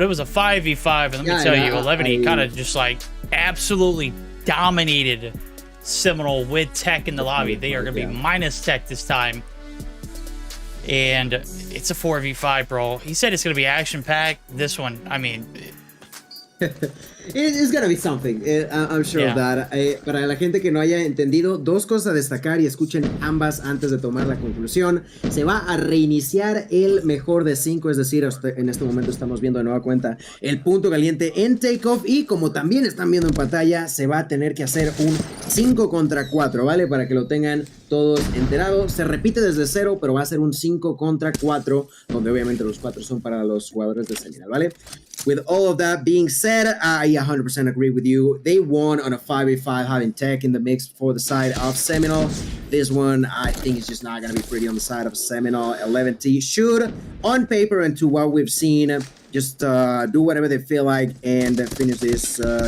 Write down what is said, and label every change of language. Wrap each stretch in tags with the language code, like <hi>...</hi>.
<en>It was a 5v5. And let me tell you, 11E kind of just like absolutely dominated Seminole with tech in the lobby. They are going to be minus tech this time. And it's a 4v5, bro. He said it's going to be action-packed. This one, I mean, It's gonna be something, I'm sure of Yeah. that.</en> <es>Para la gente que no haya entendido, dos cosas a destacar y escuchen ambas antes de tomar la conclusión. Se va a reiniciar el mejor de 5, es decir, en este momento estamos viendo de nueva cuenta el punto caliente en takeoff y como también están viendo en pantalla, se va a tener que hacer un 5 contra 4, ¿vale? Para que lo tengan todos enterados. Se repite desde 0, pero va a ser un 5 contra 4, donde obviamente los 4 son para los jugadores de Seminole, ¿vale?</es> <en>With all of that being said, I 100% agree with you. They won on a 5v5, having tech in the mix for the side of Seminole. This one, I think, is just not going to be pretty on the side of Seminole. 11T should, on paper and to what we've seen, just do whatever they feel like and finish this.</en>